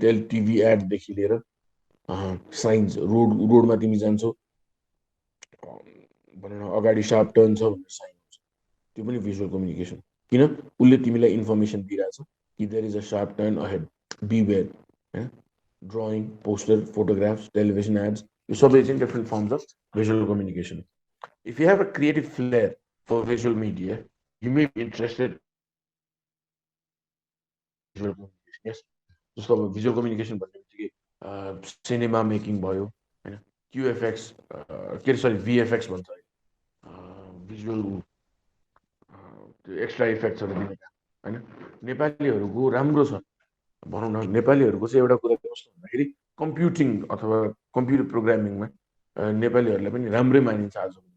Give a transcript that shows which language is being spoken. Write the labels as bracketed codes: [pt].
[ne] TV ad देखि लिएर science, रोडमा तिमी जान्छौ भनौँ न अगाडि सार्प टर्न छ भनेर साइन हुन्छ, त्यो पनि भिजुअल कम्युनिकेसन। किन? उसले तिमीलाई इन्फर्मेसन दिइरहेछ कि [en] there is a sharp turn ahead, be aware [ne] होइन। Drawing, poster, photographs, television AIDS, यो सबै चाहिँ different firms of visual communication. [en] If you have a creative flair for visual media, you may be interested in visual communication. Yes. [ne] जस्तो अब visual communication भन्ने बित्तिकै cinema making भयो होइन, QFX के अरे सरी भिएफएक्स भन्छ भिजुअल त्यो एक्स्ट्रा इफेक्ट्सहरू दिने काम होइन। नेपालीहरूको राम्रो छ भनौँ न, नेपालीहरूको चाहिँ एउटा कुरा कस्तो भन्दाखेरि कम्प्युटिङ अथवा कम्प्युटर प्रोग्रामिङमा नेपालीहरूलाई पनि राम्रै मानिन्छ आज।